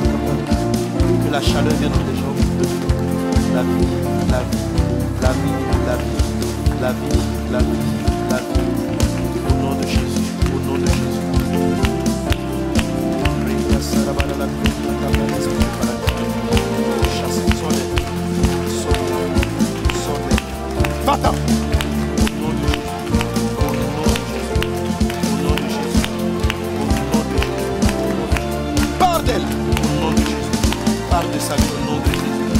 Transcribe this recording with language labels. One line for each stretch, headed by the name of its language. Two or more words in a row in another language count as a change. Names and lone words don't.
French: Que la chaleur vienne dans tes jambes. La vie, la vie, la vie, la vie, la vie, la vie, la vie. Au nom de Jésus, au nom de Jésus. Praide sarabara la gloria da brada seribara la gloria. Chasse le soleil. Soleil. Va-t'en. Parle de sa vie au nom de Jésus.